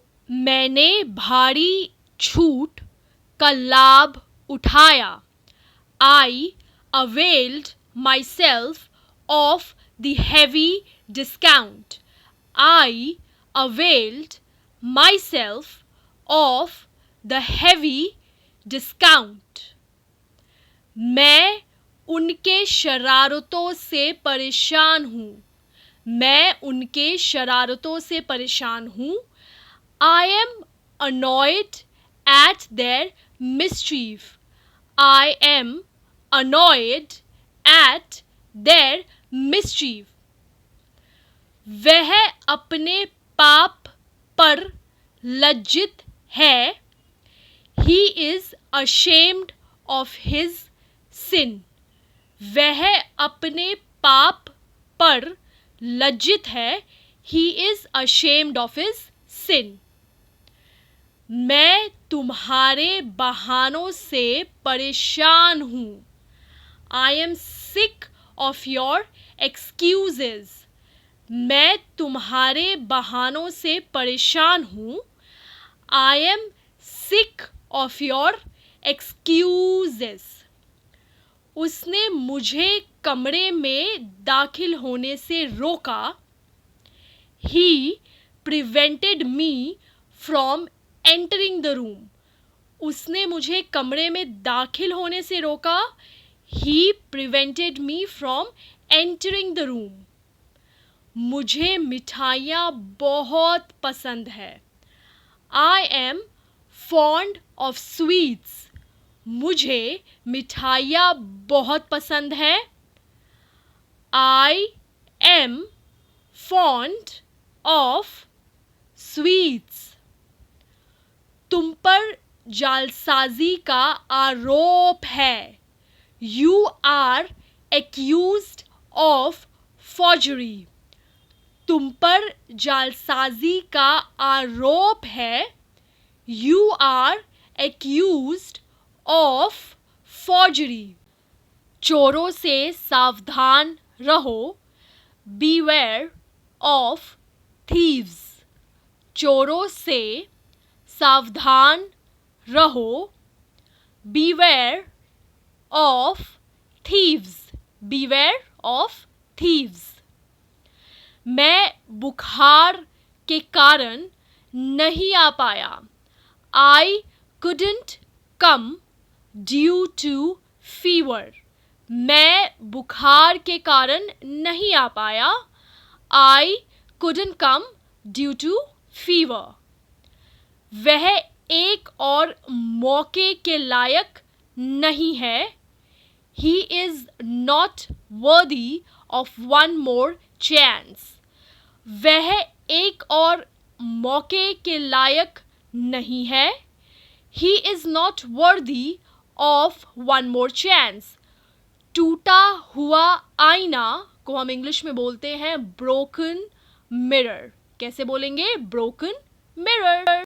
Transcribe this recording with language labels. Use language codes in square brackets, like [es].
[hi] मैंने भारी छूट का लाभ उठाया. [en] I availed myself of the heavy discount. I availed myself of the heavy discount. [hi] मैं उनके शरारतों से परेशान हूँ. मैं उनके शरारतों से परेशान हूँ. [en] I am annoyed at their mischief. I am annoyed at their mischief. [hi] वह अपने पाप पर लज्जित है. [en] He is ashamed of his sin. [hi] वह अपने पाप पर लज्जित है. [en] He is ashamed of his sin. [hi] मैं तुम्हारे बहानों से परेशान हूँ. [en] I am sick of your excuses. [hi] मैं तुम्हारे बहानों से परेशान हूँ. [en] I am sick of your excuses. [hi] उसने मुझे कमरे में दाखिल होने से रोका. [en] He prevented me from entering the room. [hi] उसने मुझे कमरे में दाखिल होने से रोका. [en] He prevented me from entering the room. [hi] मुझे मिठाइयाँ बहुत पसंद है. [en] I am fond of sweets. [hi] मुझे मिठाइयाँ बहुत पसंद है. [en] I am fond of sweets. [hi] तुम पर जालसाजी का आरोप है. [en] You are accused of forgery. [hi] तुम पर जालसाजी का आरोप है. [en] You are accused of forgery. [hi] चोरों से सावधान रहो. [en] Beware of thieves. [hi] चोरों से सावधान रहो. [en] Beware of thieves. Beware of thieves. [hi] मैं बुखार के कारण नहीं आ पाया. [en] I couldn't come due to fever. [hi] मैं बुखार के कारण नहीं आ पाया. [en] I couldn't come due to fever. [hi] वह एक और मौके के लायक नहीं है. [en] He is not worthy of one more chance. [hi] वह एक और मौके के लायक नहीं है. [en] He is not worthy of one more chance. [hi] टूटा हुआ आईना को हम इंग्लिश में बोलते हैं [en] broken mirror. [hi] कैसे बोलेंगे? [en] broken mirror.